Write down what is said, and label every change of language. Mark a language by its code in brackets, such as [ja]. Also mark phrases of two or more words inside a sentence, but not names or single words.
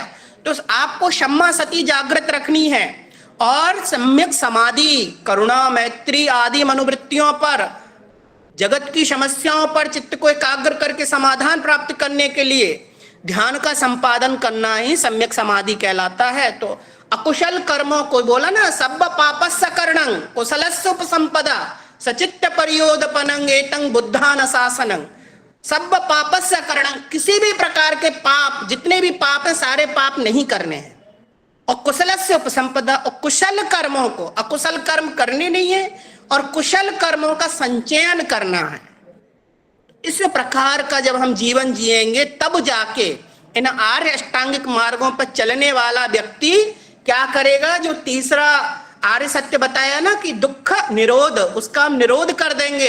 [hi] तो आपको क्षमा सती जागृत रखनी है। और सम्यक समाधि, करुणा, मैत्री आदि मनोवृत्तियों पर, जगत की समस्याओं पर चित्त को एकाग्र करके समाधान प्राप्त करने के लिए ध्यान का संपादन करना ही सम्यक समाधि कहलाता है। तो अकुशल कर्मों को बोला ना, [pi] सब्ब पापस्य करणं कुशलस्य उपसंपदा सचित्त परियोदपनं एतं बुद्धान शासनं। सब्ब पापस्य करणं, [hi] किसी भी प्रकार के पाप, जितने भी पाप है सारे पाप नहीं करने हैं। [pi] और कुशलस्य उपसंपदा, [hi] और कुशल कर्मों को, अकुशल कर्म करने नहीं है और कुशल कर्मों का संचयन करना है। इस प्रकार का जब हम जीवन जिएंगे तब जाके इन आर्य अष्टांगिक मार्गों पर चलने वाला व्यक्ति क्या करेगा, जो तीसरा आर्य सत्य बताया ना कि दुख निरोध, उसका हम निरोध कर देंगे।